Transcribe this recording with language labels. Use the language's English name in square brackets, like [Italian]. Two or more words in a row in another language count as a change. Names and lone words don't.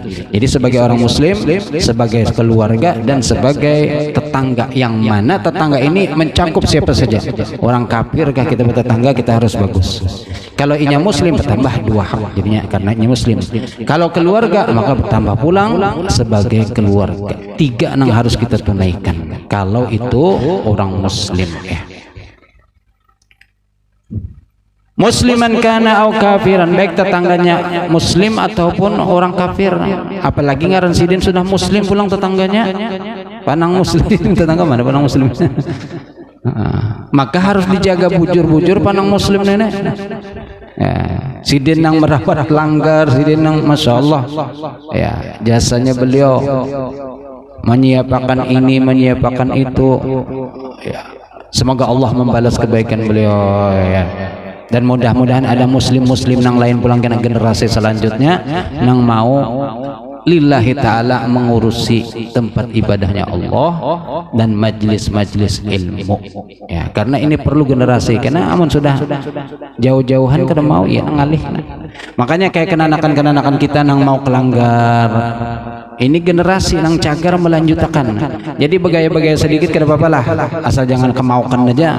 [Indonesian] Jadi sebagai orang muslim, sebagai keluarga, dan sebagai tetangga, yang mana tetangga ini mencakup siapa saja. [Banjar] Orang kafir kah kita bertetangga, kita harus bagus. Kalau inya muslim bertambah 2 hak jadinya karena inya muslim. Kalau keluarga maka bertambah pulang sebagai keluarga. [Indonesian] 3 yang harus kita tunaikan kalau itu orang muslim ya. [Arabic] Musliman kana au kafiran, [Indonesian] baik tetangganya muslim ataupun orang kafir. [Banjar] Apalagi ngaran sidin sudah muslim pulang tetangganya, panang muslim tetangga mana panang muslim. Maka harus dijaga bujur-bujur panang muslim nenek. Ya, sidin yang merawat langgar, sidin yang [Arabic] masya Allah [Banjar] ya, [Indonesian] jasanya beliau menyiapkan ini, menyiapkan itu ya. Semoga Allah membalas kebaikan beliau ya. Dan mudah-mudahan ada muslim-muslim yang lain pulang ke generasi selanjutnya yang mau [Arabic] lillahi ta'ala [Indonesian] mengurusi tempat ibadahnya Allah dan majlis-majlis ilmu ya, karena ini perlu generasi, karena [Banjar] amun sudah jauh-jauhan kada mau ya ngalih. Makanya kayak kenanakan kita yang mau kelanggar, ini generasi yang cagar melanjutkan. Jadi begaya-begaya sedikit kada apa-apa lah, asal jangan kemaukan aja.